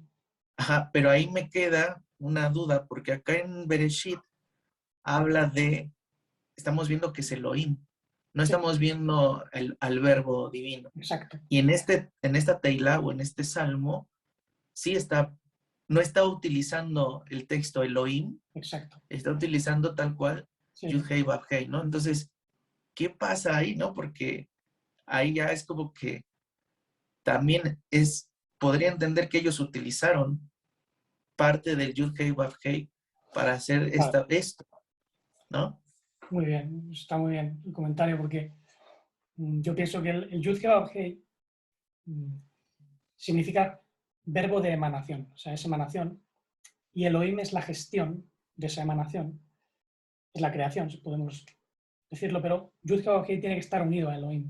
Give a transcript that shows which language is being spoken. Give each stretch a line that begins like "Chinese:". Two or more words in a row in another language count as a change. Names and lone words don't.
Spanish: Ajá, pero ahí me queda una duda, porque acá en Bereshit habla estamos viendo que es Elohim, no Sí, estamos viendo al verbo divino. exacto. Y en esta teila o en este salmo, sí no está utilizando el texto Elohim, Exacto. está utilizando tal cual Sí. Yud-Hei Vav-Hei, ¿no? Entonces, ¿qué pasa ahí, no? Porque ahí ya es como que también podría entender que ellos utilizaron parte del Yud-Hei Vav-Hei para hacer Claro. esto, ¿no? Muy bien, está muy bien el comentario, porque yo pienso que el Yud-Hei Vav-Hei significa verbo de emanación, o sea, es emanación, y Elohim es la gestión de esa emanación, es la creación, si podemos decirlo, pero Yud-Hei Vav-Hei tiene que estar unido a Elohim.